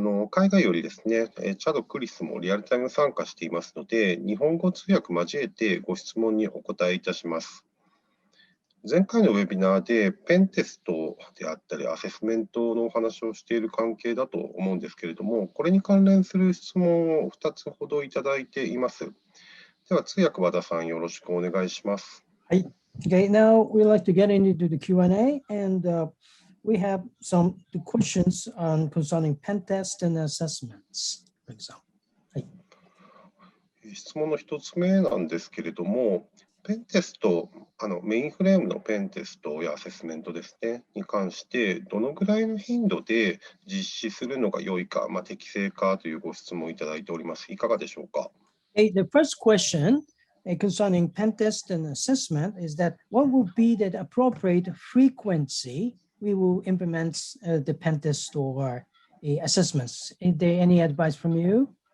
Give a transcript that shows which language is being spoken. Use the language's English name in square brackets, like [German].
[Japanese] 海外よりですね、チャド・クリスもリアルタイム参加していますので、日本語通訳交えてご質問にお答えいたします。前回のウェビナーでペンテストであったりアセスメントのお話をしている関係だと思うんですけれども、これに関連する質問を2つほどいただいています。では通訳和田さん、よろしくお願いします。はい。 [English] Okay, now we'd like to get into the Q&A, and we have some questions concerning pen test and assessments, for example. [Japanese] はい。質問の1つ目なんですけれども、ペンテスト、メインフレームのペンテストやアセスメントですね、に関して、どのぐらいの頻度で実施するのが良いか、適正かというご質問をいただいております。いかがでしょうか。 [English] Okay, the first question concerning pen test and assessment is that what will be the appropriate frequency we will implement the pen test or assessments? Is there any advice from you?